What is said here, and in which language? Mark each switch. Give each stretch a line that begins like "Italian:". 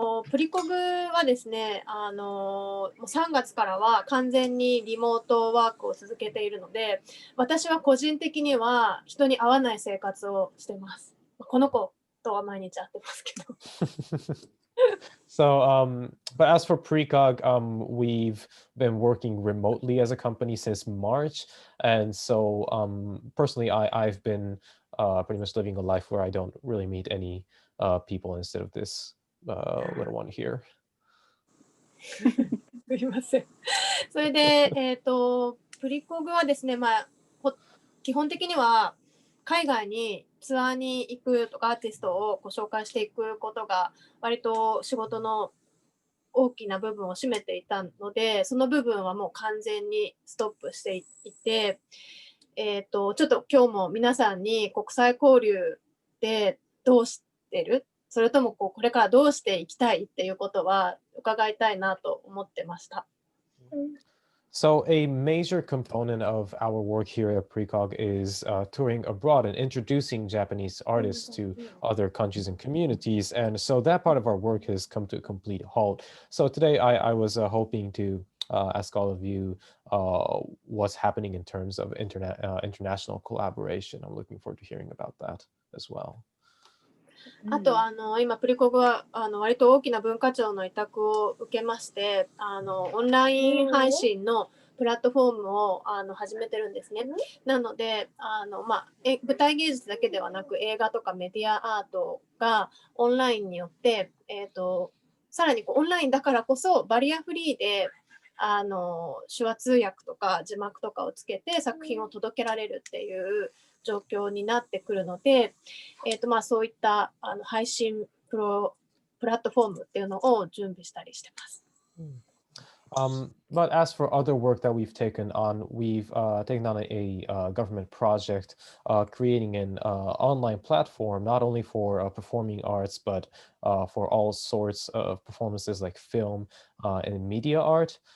Japanese: プリコグはですね、もう3月からは完全にリモートワークを続けているので、私は個人的には人に会わない生活をしてます。この子とは毎日会ってますけど。
English: So, but as for Precog, we've been working remotely as a company since March. And so personally, I've been pretty much living a life where I don't really meet any people instead of this little one here.
Japanese: すいません。それで、プリコグはですね、基本的には海外にツアーに行くとかアーティストをご紹介していくことが割と仕事の大きな部分を占めていたので、その部分はもう完全にストップしていて、ちょっと今日も皆さんに国際交流でどうしてる？それともこれからどうしていきたいっていうことは伺いたいなと思ってました。
English: So a major component of our work here at Precog is touring abroad and introducing Japanese artists to other countries and communities. And so that part of our work has come to a complete halt. So today I was hoping to ask all of you what's happening in terms of international collaboration. I'm looking forward to hearing about that as well.
Japanese: あと今プリコグは割と大きな文化庁の委託を受けましてオンライン配信のプラットフォームを始めてるんですね。なので舞台芸術だけではなく映画とかメディアアートがオンラインによってさらにオンラインだからこそバリアフリーで手話通訳とか字幕とかをつけて作品を届けられるっていう状況になってくるので、そういった配信プラットフォームっていうのを準備したりしてます。
English: But as for other work that we've taken on, we've taken on a government project creating an online platform, not only for performing arts, but for all sorts of performances like film and media art.